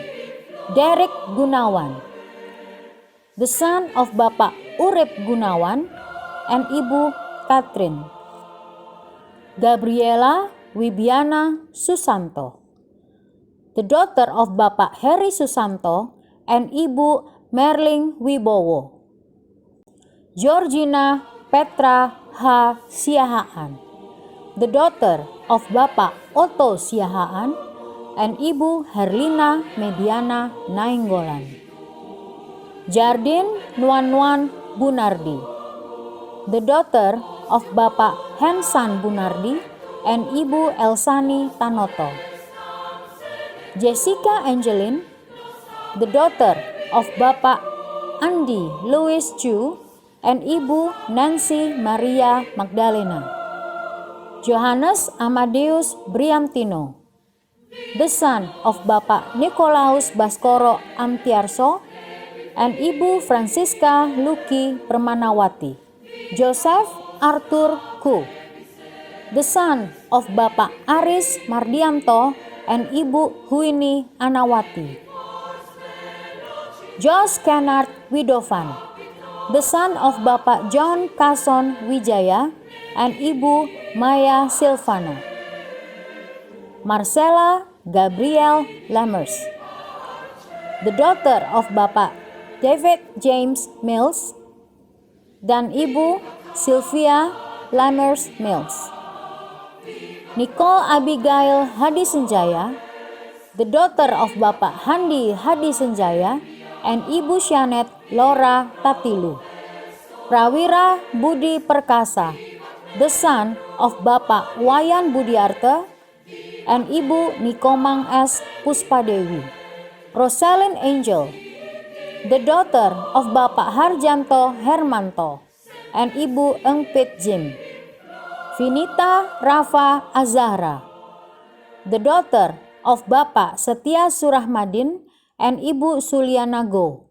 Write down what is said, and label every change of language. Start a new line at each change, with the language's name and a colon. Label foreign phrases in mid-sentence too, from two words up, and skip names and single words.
English: Derek Gunawan, the son of Bapak Urip Gunawan and Ibu Katrin. Gabriela Wibiana Susanto, the daughter of Bapak Heri Susanto and Ibu Merling Wibowo. Georgina Petra H. Siahaan, the daughter of Bapak Otto Siahaan and Ibu Herlina Mediana Nainggolan. Jardin Nuan Bunardi, the daughter of Bapak Hensan Bunardi and Ibu Elsani Tanoto. Jessica Angeline, the daughter of Bapak Andi Louis Chu and Ibu Nancy Maria Magdalena. Johannes Amadeus Briantino, the son of Bapak Nikolaus Baskoro Amtiarso and Ibu Francisca Luki Permanawati. Joseph Arthur Ku, the son of Bapak Aris Mardianto and Ibu Huini Anawati. Josh Kennard Widovan, the son of Bapak John Kason Wijaya and Ibu Maya Silvana. Marcella Gabriel Lammers, the daughter of Bapak David James Mills dan Ibu Sylvia Lammers Mills. Nicole Abigail Hadi Senjaya, the daughter of Bapak Handi Hadi Senjaya and Ibu Shanet Laura Tatilu. Prawira Budi Perkasa, the son of Bapak Wayan Budiarte and Ibu Nikomang S. Puspadewi. Rosalind Angel, the daughter of Bapak Harjanto Hermanto and Ibu Engpit Jim. Vinita Rafa Azahra, the daughter of Bapak Setia Surahmadin and Ibu Suliana Go.